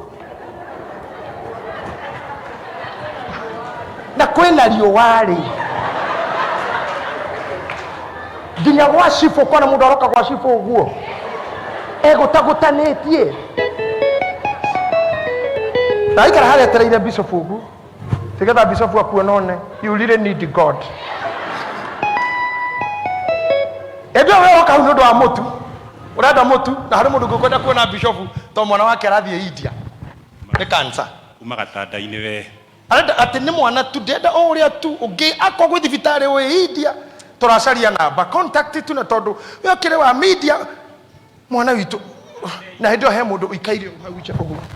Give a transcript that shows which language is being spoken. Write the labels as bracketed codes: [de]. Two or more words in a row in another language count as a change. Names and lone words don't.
[ki] na kwina riũa ri nginya gwa cibũ kwana mũndũ aroka gwa cibũ ũguo egũtagũtanĩtie ndaikara harĩa etereire bishop ũguo tigetha bishop akuona one [en] you really need God [ki] ebe wewe oka hau nĩ ũndũ wa mũtu ũrenda mũtu na harĩ mũndũ ngũkwenda kuona bishop to mwana wake arathiĩ India nĩ cancer umagatanda-inĩ we arenda atĩ nĩ mwana tu ndenda o ũrĩa tu ũngĩ akwa gwĩ thibitarĩ wĩ India tũracaria namba contact tu na tondũ we ũkĩrĩ wa media mwana witũ na hĩndĩ ĩyo he mũndũ ũikaire hau nja ũguo